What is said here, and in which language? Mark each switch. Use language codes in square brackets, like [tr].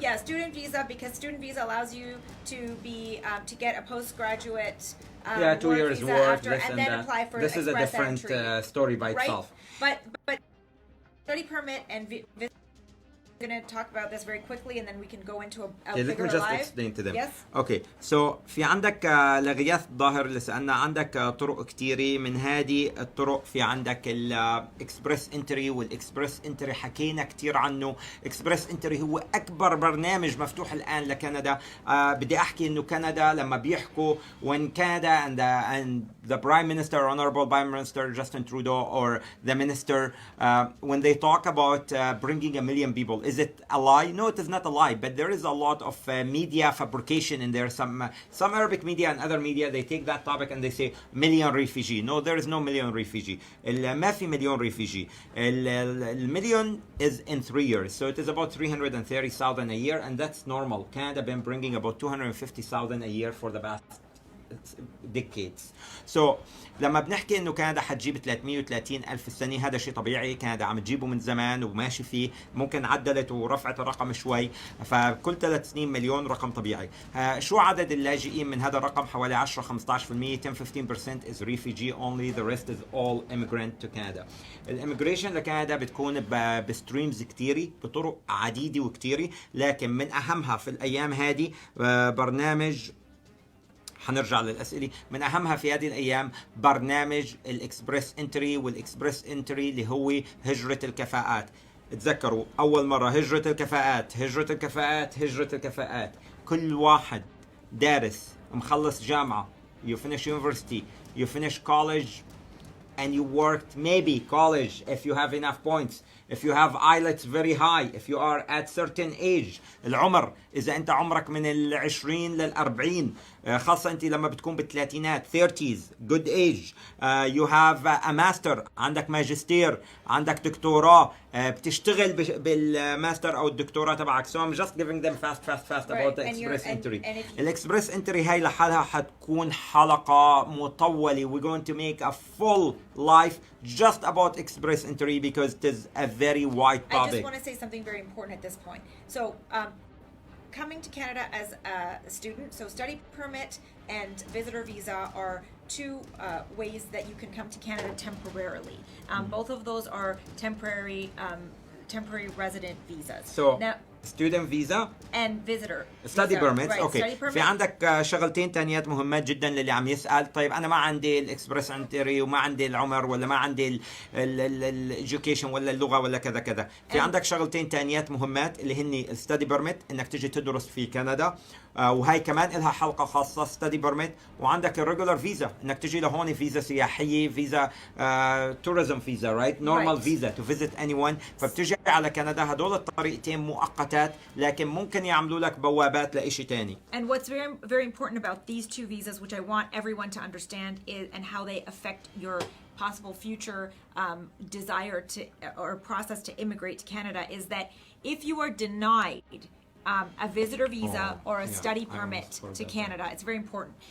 [en] Yeah, student visa, because student visa allows you to be to get a postgraduate 2 years work after, and then apply for this is a different story by itself. But study permit and visa. I'm going to talk about this very quickly and then we can go into a bigger just live. explain to them. Yes. Okay. [ar] So في عندك لغياث الظاهر اللي سألنا، عندك طرق كتيرة. من هذه الطرق في عندك الاكسبرس انتري، والاكسبرس انتري حكينا كتير عنه. اكسبرس انتري هو اكبر برنامج مفتوح الان لكندا. بدي احكي انه كندا لما بيحكوا [en] when Canada and the Prime Minister, Honorable Prime Minister Justin Trudeau, or the Minister, when they talk about bringing 1 million people, is it a lie? No, it is not a lie, but there is a lot of media fabrication in there. Some Arabic media and other media, they take that topic and they say million refugee. No, there is no million refugee. [ar] ما في مليون [en] refugee. المليون is in 3 years, so it is about 330,000 a year, and that's normal. Canada been bringing about 250,000 a year for the past decades. [ar] So لما بنحكي انه كندا حتجيب 330 الف السنه، هذا شيء طبيعي. كندا عم تجيبه من زمان وماشي فيه، ممكن عدلت ورفعت الرقم شوي، فكل 3 سنين مليون رقم طبيعي. شو عدد اللاجئين من هذا الرقم؟ حوالي 10-15%. [en] 10-15% is refugee only, the rest is all immigrant to Canada. [ar] الاميجريشن لكندا بتكون بستريمز كتيري، بطرق عديده وكتيري، لكن من اهمها في الايام هذه برنامج، حنرجع للأسئلة، من أهمها في هذه الأيام برنامج الإكسبرس انتري، والإكسبرس انتري اللي هو هجرة الكفاءات. تذكروا أول مرة هجرة الكفاءات، هجرة الكفاءات، هجرة الكفاءات. كل واحد دارس مخلص جامعة، [en] you finish university, you finish college, and you worked maybe college if you have enough points, if you have IELTS very high, if you are at certain age. [ar] العمر إذا أنت عمرك من 20 ل 40، خاصة أنت لما بتكون بالثلاثينات [en] 30s good age you have a master [ar] عندك ماجستير عندك دكتوراه بتشتغل بالماستر أو الدكتوراه تبعك. [en] so I'm just giving them fast about the express entry. [ar] الإكسبرس entry هاي لحالها حتكون حلقة مطولة. [en] we're going to make a full life just about express entry because it is a very wide topic. I just want to say something very important at this point. So coming to Canada as a student, so study permit and visitor visa are two ways that you can come to Canada temporarily. Both of those are temporary resident visas. So now, student visa and visitor study permit. right. [ar] اوكي [en] Study permit. [ar] في عندك شغلتين تانيات مهمات جدا للي عم يسأل. طيب انا ما عندي الاكسبرس انتري وما عندي العمر ولا ما عندي الاديوكيشن ولا اللغه ولا كذا كذا. في عندك شغلتين تانيات مهمات اللي هن الستدي بيرميت انك تجي تدرس في كندا وهي كمان لها حلقه خاصه ستدي بيرميت. وعندك الريجولار فيزا انك تجي لهون فيزا سياحيه فيزا توريزم فيزا [en] Right normal visa to visit anyone. [ar] فبتجي على كندا. هدول الطريقتين مؤقتات لكن ممكن يعملوا لك بوابات لإشي تاني. [en] And what's very important about these two visas, which I want everyone to understand, is and how they affect your possible future desire to or process to immigrate to Canada, is that if you are denied a visitor visa or a study permit to Canada, it's very important.